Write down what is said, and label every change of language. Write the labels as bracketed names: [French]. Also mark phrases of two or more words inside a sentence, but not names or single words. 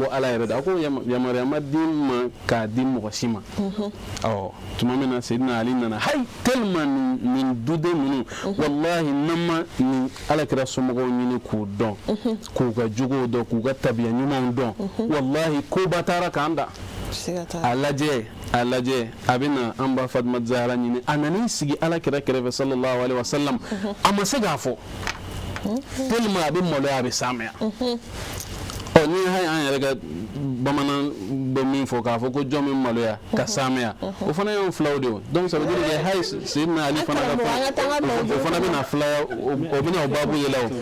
[Bambara] ala yɛrɛ de a ko yamaruya ma di ma k'a di mɔgɔ si ma tuma min na Seydina Ali nana hayi tellement nin duden ninnu wallahi n'an ma nin alakira somɔgɔw ɲini k'u dɔn k'u ka jogow dɔn k'u ka tabiya ɲumanw dɔn wallahi koba taara k'an da a lajɛ a bɛ na an ba Fatima Zahara ɲini a nan'i sigi alakira kɛrɛfɛ [Arabic] صلى الله عليه وسلم [Bambara] a ma se k'a fɔ tellement a bɛ maloya a bɛ saamaya ni hayi an yɛrɛ ka bamanan bɛ min fɔ k'a fɔ ko jɔn min maloya ka saamaya o fana y'an filaw de ye [French] donc ça veut dire que [Bambara] hayi Seydina Ali fana ka o fana bɛna filaya o bɛna o baabu yɛlɛ